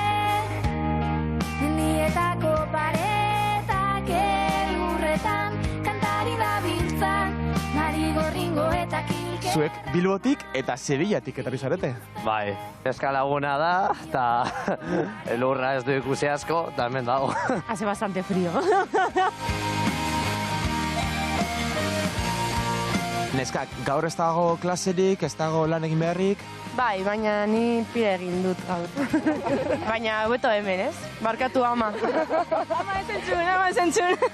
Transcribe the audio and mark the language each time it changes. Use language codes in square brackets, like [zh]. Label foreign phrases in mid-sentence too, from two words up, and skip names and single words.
[eu] Mendietako paretak elurretan kantari dabiltzan, marigorringo eta kilkerrak. Zuek Bilbotik eta Sevillatik etorri zarete? Bai, peska laguna da, eta elurra ez du ikusi asko, eta hemen dago. [es] Hace bastante frío. [eu] Neskak, gaur ez dago klaserik, ez dago lan egin beharrik? Bai, baina ni pire egin dut gaur. Baina hobeto hemen, ez? Barkatu ama. Ama esentzun.